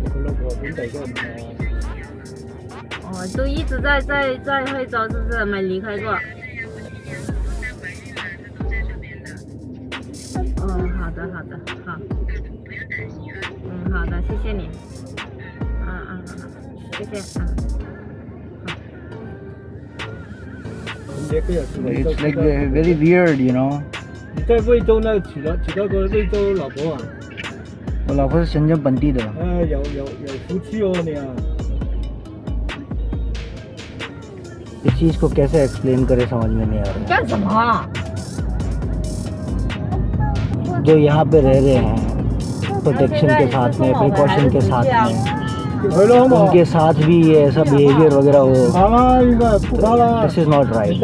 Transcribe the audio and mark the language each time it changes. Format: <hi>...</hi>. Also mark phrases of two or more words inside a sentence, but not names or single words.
<zh>哦，都一直在惠州，是不是没离开过？哦，好的，好。好的，谢谢你。谢谢。</zh> <en>It's like very weird, you know.</en> <zh>你在惠州那娶到个惠州老婆啊？我老婆是深圳本地的。有福气哦你啊！</zh> <hi>इस चीज को कैसे एक्सप्लेन करे समझ में नहीं आ रहा।</hi> <zh>干什么？</zh> <hi>जो यहाँ पे रह रहे हैं प्रोटेक्शन के साथ में, प्रिकॉशन के साथ में, उनके साथ भी ये ऐसा बिहेवियर वगैरह हो,</hi> <en>this is not right.</en>